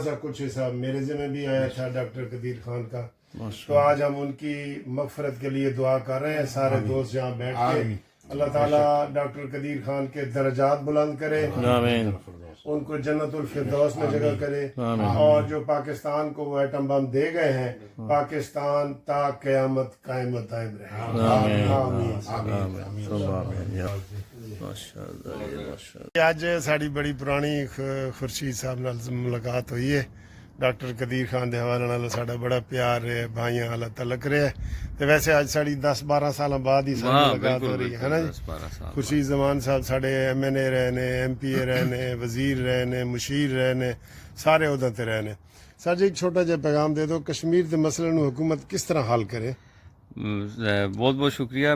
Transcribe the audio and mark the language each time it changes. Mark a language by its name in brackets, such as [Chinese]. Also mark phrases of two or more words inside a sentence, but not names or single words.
[Urdu] سا کچھ حصہ میرے ذمہ بھی آیا تھا ڈاکٹر قدیر خان کا، تو آج ہم ان کی مغفرت کے لیے دعا کر رہے ہیں، سارے دوست جہاں بیٹھ کے، اللہ تعالیٰ ڈاکٹر قدیر خان کے درجات بلند کرے، آمین، ان کو جنت الفردوس میں جگہ کرے، اور جو پاکستان کو وہ ایٹم بم دے گئے ہیں، پاکستان تا قیامت قائم و دائم رہے، [Punjabi] آج ساری بڑی پرانی خورشید صاحب نال ملاقات ہوئی ہے، ڈاکٹر قدیر خان دے حوالے نال ساڈا بڑا پیار ہے، بھائیاں والا تعلق رہا ہے، تے ویسے اج ساڈی 10-12 سالاں بعد ہی ساری ملاقات ہو رہی ہے نا جی۔ خورشید زمان صاحب ساڈے ایم این اے رہے نے، ایم پی اے رہے نے، وزیر رہے نے، مشیر رہے نے، سارے عہدوں تے رہے نے۔ سر جی ایک چھوٹا جہا پیغام دے دو، کشمیر دے مسئلے نو حکومت کس طرح حل کرے؟ [Urdu] بہت بہت شکریہ۔